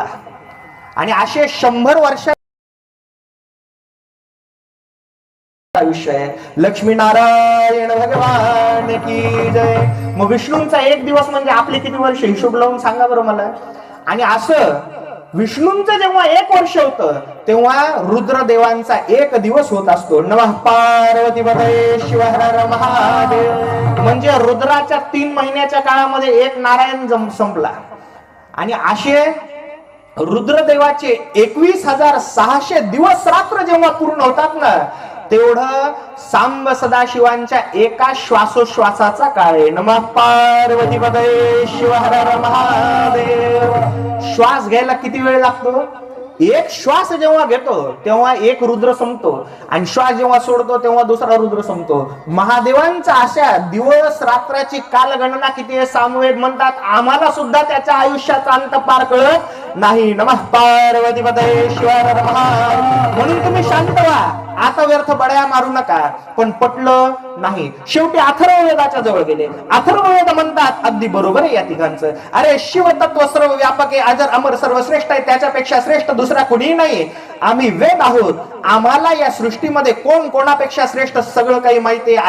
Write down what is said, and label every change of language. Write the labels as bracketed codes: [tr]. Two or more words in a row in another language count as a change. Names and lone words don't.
[mr] आणि असे 100 वर्ष आयुष्य आहे. [hi] लक्ष्मी नारायण भगवान की जय. [mr] मग विष्णूंचा 1 दिवस म्हणजे आपले किती वर्ष? हिशोब लावून सांगा बरं मला. आणि असं विष्णूंचं जेव्हा 1 वर्ष होतं तेव्हा रुद्रदेवांचा 1 दिवस होत असतो. [sa] नमः पार्वती पतये शिव हर हर महादेव. [mr] म्हणजे रुद्राच्या 3 महिन्याच्या काळामध्ये 1 नारायण संपला. आणि असे रुद्रदेवाचे 21,600 दिवस रात्र जेव्हा पूर्ण होतात ना तेवढं सांब सदाशिवांच्या एका श्वासोश्वासाचा काळ आहे. [sa] नमः पार्वती पतये शिव हर हर महादेव. [mr] श्वास घ्यायला किती वेळ लागतो? 1 श्वास जेव्हा घेतो तेव्हा 1 रुद्र संपतो, आणि श्वास जेव्हा सोडतो तेव्हा दुसरा रुद्र संपतो. महादेवांचा अशा दिवस रात्राची कालगणना किती आहे? सामवेद म्हणतात आम्हाला सुद्धा त्याच्या आयुष्याचा अंत पार कळत नाही. [sa] नमः पार्वती पतये शिव हर हर महादेव. [mr] म्हणून तुम्ही शांत व्हा, आता व्यर्थ बड्या मारू नका. पण पटलं नाही. शेवटी अथर्ववेदाच्या जवळ गेले. अथर्ववेद म्हणतात अगदी बरोबर आहे या तिघांचं. अरे शिव तत्व सर्व व्यापक आहे, अजर अमर सर्वश्रेष्ठ आहे, त्याच्यापेक्षा श्रेष्ठ दुसरा कुणीही नाही. आम्ही वेद आहोत, आम्हाला या सृष्टीमध्ये कोण कोणापेक्षा श्रेष्ठ सगळं काही माहिती आहे.